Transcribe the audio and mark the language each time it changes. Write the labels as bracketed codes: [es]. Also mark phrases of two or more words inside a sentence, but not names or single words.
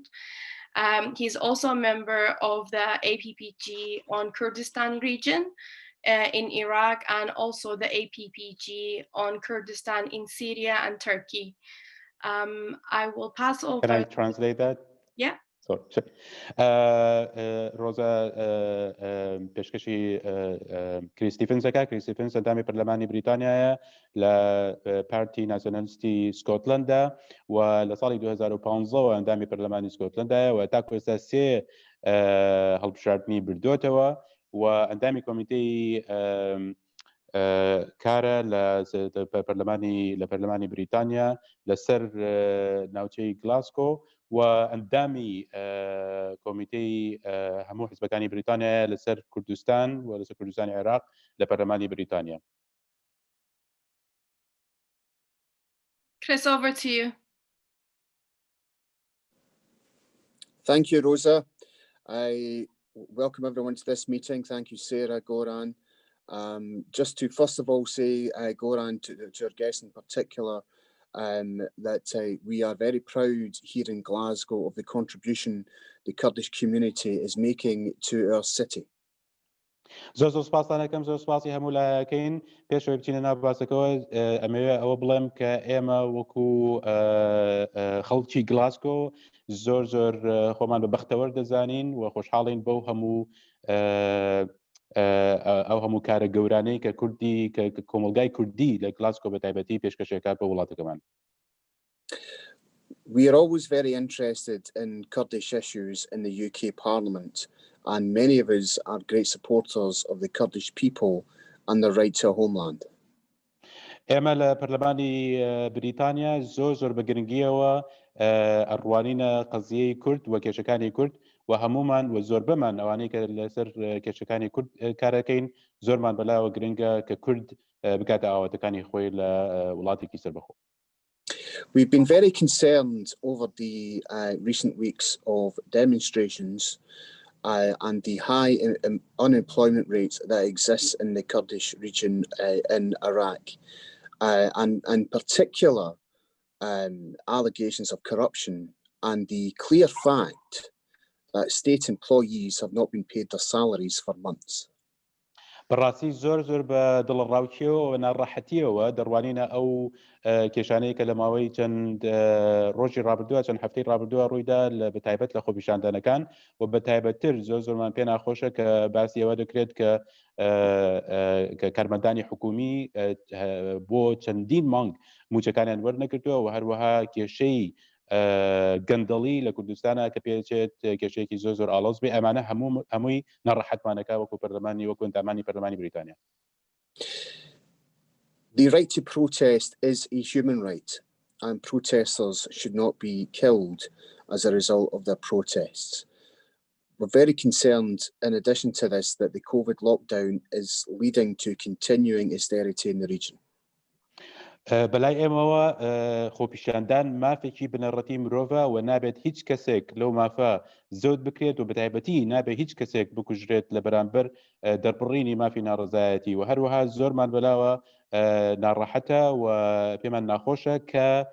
[en] He's also a member of the APPG on Kurdistan region in Iraq, and also the APPG on Kurdistan in Syria and Turkey. I will pass over. Can I translate that? Yeah. [ckb] Sorry. Rosa پێشکەشی کریس ستیڤنزەکە. کریس ستیڤنز ئەندامی پەرلەمانی بریتانیایە لە پارتی ناسیۆنالیستی سکۆتلەندا و لە ساڵی 2015 ئەندامی پەرلەمانی سکۆتلەندایە و تاکو ئێستا 3 هەڵبژاردننی بردوتەوە و ئەندامی کۆمیتەی کارە لە پەرلەمانی بریتانیا لەسەر ناوچەی گلاسکۆ و ئەندامی کۆمیتەی هەموو حیزبەکانی بریتانیا لەسەر کوردستان و لەسەر کوردستانی عێراق لە پەرلەمانی بریتانیا. [en] Chris, over to you. Thank you, Rosa. I welcome everyone to this meeting. Thank you, Sarah, Goran. Just to first of all say, Goran, to our guests in particular, that we are very proud here in Glasgow of the contribution the Kurdish community is making to our city. [ckb] زۆر سوپاسانەکەم زۆر سوپاسی هەموو لایەکەین. پێشەوەی بچینە ناو باسەکەەوە ئەمەوێ ئەوە بڵێم کە ئێمە وەکو خەڵکی گلاسکۆ زۆر خۆمان بە بەختەوەر دەزانین و خۆشحاڵین بەو هەموو کارە گەورانەی کە کوردی کە کۆمەلگای کوردی لە گلاسکۆ بە تایبەتی پێشکەشەکات بە وڵاتەکەمان. [en] We are always very interested in Kurdish issues in the UK Parliament, and many of us are great supporters of the Kurdish people and their right to a homeland. [ckb] ئێمە لە پەرلەمانی بریتانیا زۆر بە گرنگیەوە ئەڕوانینە قەزیەی کورد و کێشەکانی کورد و هەمومان و زۆر بەمان ئەوانەی کە لەسەر کێشەکانی کورد کارەکەین زۆرمان بەلایەوە گرنگە کە کورد بکاتە ئاواتەکانی خۆی لە وڵاتێکی سەربەخۆ. [en] We've been very concerned over the recent weeks of demonstrations and the high unemployment rates that exist in the Kurdish region in Iraq, and in particular allegations of corruption and the clear fact that state employees have not been paid their salaries for months. [ckb] بەڕاستی زۆر بە دڵڕاوکیەوە و ناڕەحەتیەوە دەڕوانینە ئەو کێشانەی کە لە ماوەی چەند ڕۆژی ڕابردووە چەند هەفتەی ڕابردووە ڕوویدا بە تایبەت لە خۆپیشاندانەکان و بە تایبەتتر زۆرمان پێ ناخۆشە کە باسی ئەوە دەکرێت کە کارمەندانی حکومی بۆ چەندین مانگ موچەکانیان وەرنەگرتووە و هەروەها کێشەی گەندەڵی لە کوردستانە کە پێچێت کێشەیەکی زۆر ئاڵۆز بێ ئەمانە هەمووی ناڕەحەتمانەکە وەکو پەرلەمانی وەکو ئەندامانی پەرلەمانی بریتانیا. [en] The right to protest is a human right, and protesters should not be killed as a result of their protests. We're very concerned, in addition to this, that the COVID lockdown is leading to continuing austerity in the region. [ckb] بەلای ئێمەوە خۆپیشاندان مافێکی بنەڕەتی مرۆڤە و نابێت هیچ کەسێک لەو مافە زەوت بکرێت و بەتایبەتی نابێت هیچ کەسێک بکوژرێت لە بەرامبەر دەربڕینی مافی ناڕزایەتی و هەروەها زۆرمان بەلاوە ناڕەحەتە و پێمان ناخۆشە کە